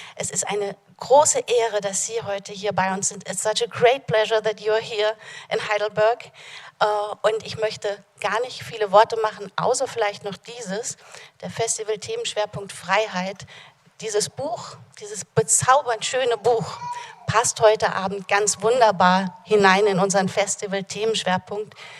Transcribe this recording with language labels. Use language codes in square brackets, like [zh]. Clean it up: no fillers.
[de] Es ist eine große Ehre, dass Sie heute hier bei uns sind. [en] It's such a great pleasure that you're here in Heidelberg. [de] Und ich möchte gar nicht viele Worte machen, außer vielleicht noch dieses, der Festival-Themenschwerpunkt Freiheit. Dieses Buch, dieses bezaubernd schöne Buch, passt heute Abend ganz wunderbar hinein in unseren Festival-Themenschwerpunkt.